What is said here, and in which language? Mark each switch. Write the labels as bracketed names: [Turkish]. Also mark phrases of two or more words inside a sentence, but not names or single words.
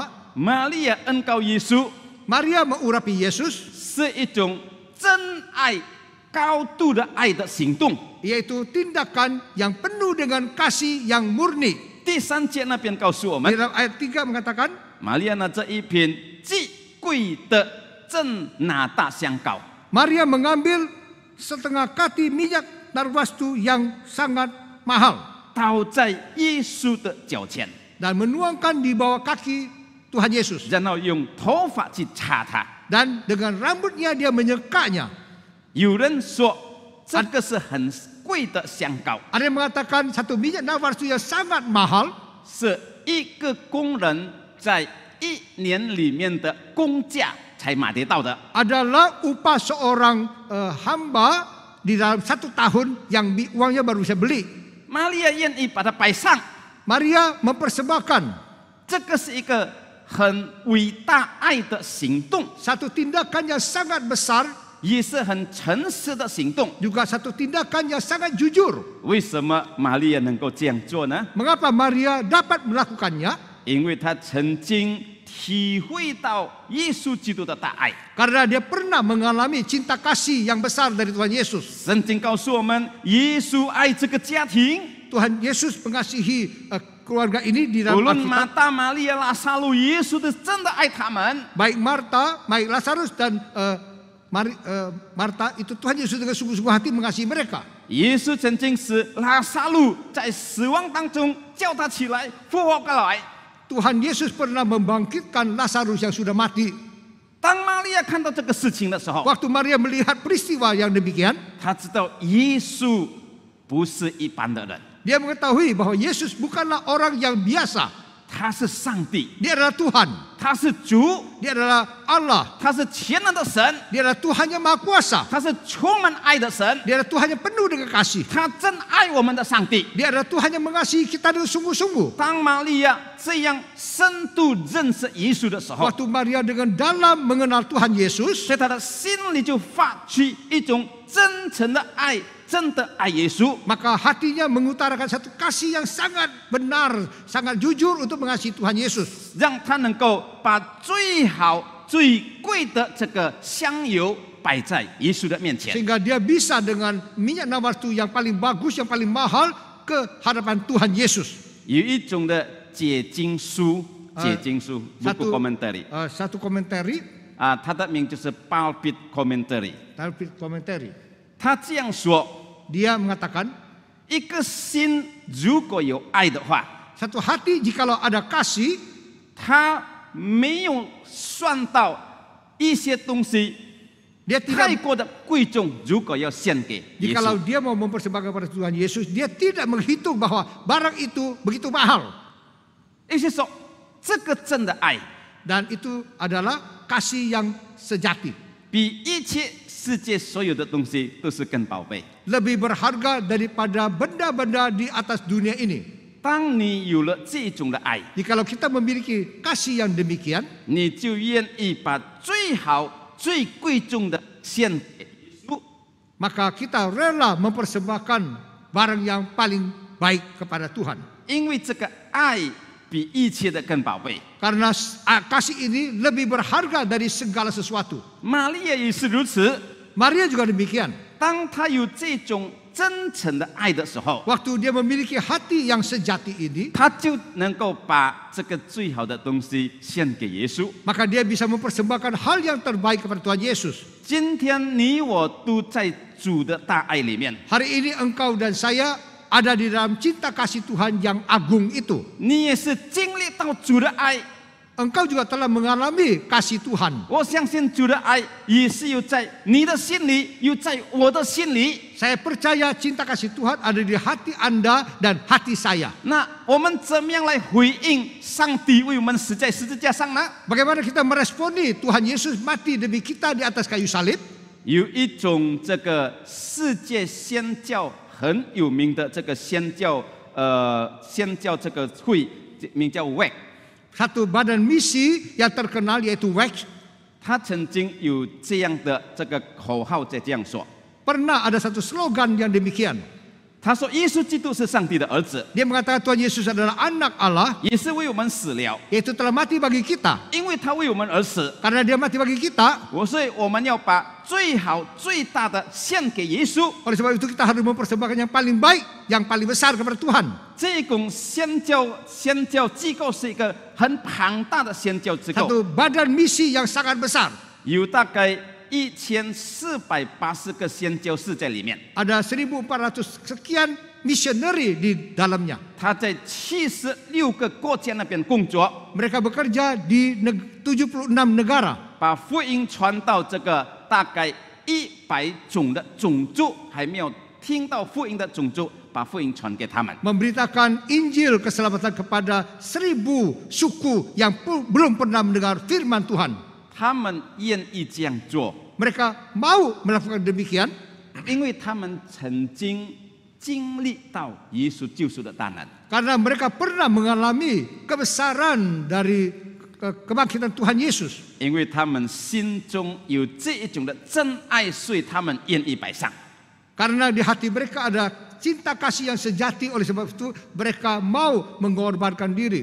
[Chinese] 玛利亚恩膏耶稣 [Indonesian] Maria mengurapi Yesus [Chinese] 是一种真爱、高度的爱的行动。 [Indonesian] yaitu tindakan yang penuh dengan kasih yang murni. [Chinese] 第三节那边告诉我们 [Indonesian] Di，dalam ayat 3 mengatakan, [Chinese] 玛利亚拿这一瓶极贵的真拿大香膏， [Indonesian] Maria mengambil setengah kati minyak narwastu yang sangat mahal [Chinese] 倒在耶稣的脚前， [Indonesian] dan menuangkan di bawah kaki Tuhan Yesus. [Chinese] 然后用头发去擦它。 [Indonesian] Dan dengan rambutnya dia menyekanya. [Chinese] 有人说这个是很贵的香膏， [Indonesian] Ada yang mengatakan satu minyak narwastu yang sangat mahal [Chinese] 是一个工人在一年里面的工价才买得到的。 [Indonesian] adalah upah seorang hamba di dalam 1 tahun yang uangnya baru bisa beli. [Chinese] 玛利亚愿意把它摆上， [Indonesian] Maria mempersembahkan [Chinese] 这个是一个很伟大爱的行动， [Indonesian] satu tindakan yang sangat besar, [Chinese] 也是很诚实的行动。 [Indonesian] juga satu tindakan yang sangat jujur. [Chinese] 为什么玛利亚能够这样做呢？ [Indonesian] Mengapa Maria dapat melakukannya? [Chinese] 因为她曾经体会到耶稣基督的大爱。 [Indonesian] Karena dia pernah mengalami cinta kasih yang besar dari Tuhan Yesus. [Chinese] 圣经告诉我们，耶稣爱这个家庭， [Indonesian] Tuhan Yesus mengasihi keluarga ini di [Chinese] 无 [Indonesian] dalam [Chinese] 论 [Indonesian] Alkitab. [Chinese] 马大、玛利亚、拉撒路，耶稣都真的爱他们。 [Indonesian] Baik Marta, baik Lazarus dan Marta itu Tuhan Yesus dengan sungguh-sungguh hati mengasihi mereka. [Chinese] 耶稣曾经使拉撒路在死亡当中叫他起来，复活过来。 [Indonesian] Tuhan Yesus pernah membangkitkan Lazarus yang sudah mati. [Chinese] 当玛利亚看到这个事情的时候， [Indonesian] Waktu Maria melihat peristiwa yang demikian, [Chinese] 她知道耶稣不是一般的人， [Indonesian] dia mengetahui bahwa Yesus bukanlah orang yang biasa. [Chinese] 他是上帝， [Indonesian] Dia adalah Tuhan, [Chinese] 他是主， [Indonesian] dia adalah Allah, [Chinese] 他是全能的神， [Indonesian] dia adalah Tuhan yang maha kuasa, [Chinese] 他是充满爱的神， [Indonesian] dia adalah Tuhan yang penuh dengan kasih, [Chinese] 他真爱我们的上帝。 [Indonesian] dia adalah Tuhan yang mengasihi kita dengan sungguh-sungguh. [Chinese] 当玛利亚这样深度认识耶稣的时候， [Indonesian] Waktu Maria dengan dalam mengenal Tuhan Yesus, [Chinese] 在他的心里就发出一种真诚的爱，真的爱耶稣。 [Indonesian] maka hatinya mengutarakan satu kasih yang sangat benar, sangat jujur untuk mengasihi Tuhan Yesus. [Chinese] 让他能够把最好、最贵的这个香油摆在耶稣的面前。 [Indonesian] Sehingga dia bisa dengan minyak narwastu yang paling bagus, yang paling mahal ke hadapan Tuhan Yesus. [Chinese] 有一种的解经书，解经书 [Indonesian] buku commentary satu komentari, [Chinese] 啊，它的名就是 Pulpit Commentary。 [Indonesian] komentari. [Chinese] 他这样说： [Indonesian] Dia mengatakan, [Chinese] 一个心如果有爱的话， [Indonesian] satu hati jikalau ada kasih, [Chinese] 他没有算到一些东西 [Indonesian] Dia [Chinese] 太 [Indonesian] tidak, [Chinese] 过的贵重，如果要献给耶 [Indonesian] jikalau [Chinese] 稣， [Indonesian] dia mau mempersembahkan kepada Tuhan Yesus, dia tidak menghitung bahwa barang itu begitu mahal. [Chinese] 意思说这个真的爱， [Indonesian] Dan itu adalah kasih yang sejati. [Chinese] 比一切世界所有的东西都是更宝贝。 [Indonesian] Lebih berharga daripada benda-benda di atas dunia ini. [Chinese] 当你有了这种的爱， [Indonesian] Jikalau kita memiliki kasih yang demikian, [Chinese] 你就愿意把最好、最贵重的献给耶稣。 [Indonesian] maka kita rela mempersembahkan barang yang paling baik kepada Tuhan. [Chinese] 因为这个爱比一切的更宝贝。 [Indonesian] Karena kasih ini lebih berharga dari segala sesuatu. [Chinese] 玛利亚也是如此。 [Indonesian] Maria juga demikian. [Chinese] 当她有这种真诚的爱的时候， [Indonesian] Waktu dia memiliki hati yang sejati ini, [Chinese] 她就能够把这个最好的东西献给耶稣。 [Indonesian] maka dia bisa mempersembahkan hal yang terbaik kepada Tuhan Yesus. [Chinese] 今天你我都在主的大爱里面， [Indonesian] Hari ini engkau dan saya ada di dalam cinta kasih Tuhan yang agung itu. [Chinese] 你也是经历到主的爱。 [Indonesian] Engkau juga telah mengalami kasih Tuhan. [Chinese] 我相信主的爱也是有在你的心里，有在我的心里。 [Indonesian] Saya percaya cinta kasih Tuhan ada di hati Anda dan hati saya. [Chinese] 那我们怎么样来回应上帝为我们死在十字架上呢？ [Indonesian] Bagaimana kita meresponi Tuhan Yesus mati demi kita di atas kayu salib? [Chinese] 有一种这个世界宣教很有名的这个宣教这个会，名叫 WEC。 [Indonesian] Satu badan misi yang terkenal yaitu WEC. [Chinese] 他曾经有这样的这个口号在这样说， [Indonesian] Pernah ada satu slogan yang demikian. [Chinese] 他说耶稣基督是上帝的儿子， [Indonesian] Dia mengatakan Tuhan Yesus adalah anak Allah, [Chinese] 也是为我们死了， [Indonesian] yaitu telah mati bagi kita. [Chinese] 因为他为我们而死。 [Indonesian] Karena dia mati bagi kita, [Chinese] 所以我们要把最好最大的献给耶稣。 [Indonesian] oleh sebab itu kita harus mempersembahkan yang paling baik, yang paling besar kepada Tuhan. [Chinese] 这种宣教机构是一个很庞大的宣教机构， [Indonesian] Satu badan misi yang sangat besar. [Chinese] 有大概1480个宣教士在里面。 [Indonesian] Ada 1.400 sekian missionary di dalamnya. [Chinese] 他在76个国家那边工作， [Indonesian] Mereka bekerja di 76 negara. [Chinese] 把福音传到这个大概100种的种族还没有听到福音的种族，把福音传给他们。 [Indonesian] Memberitakan Injil keselamatan kepada 1000 suku yang belum pernah mendengar firman Tuhan. [Chinese] 他们愿意这样做， [Indonesian] Mereka mau melakukan demikian [Chinese] 因为他们曾经经历到耶稣救赎的大能。 [Indonesian] karena mereka pernah mengalami kebesaran dari kebangkitan Tuhan Yesus. [Chinese] 因为他们心中有这一种的真爱，所以他们愿意摆上。 [Indonesian] Karena di hati mereka ada cinta kasih yang sejati, oleh sebab itu mereka mau mengorbankan diri.